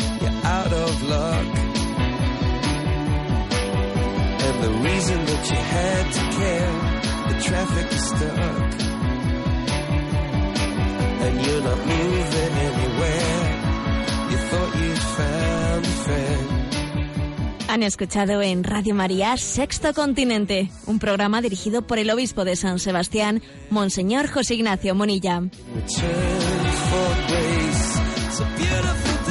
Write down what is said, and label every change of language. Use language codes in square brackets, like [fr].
[en] You're out of luck, and the reason that you had to care, the traffic is stuck, and you're not moving anywhere. You thought you'd found a friend. [es] Han escuchado en Radio María Sexto Continente, un programa dirigido por el obispo de San Sebastián, Monseñor José Ignacio Munilla. [en] Return for grace, it's a beautiful...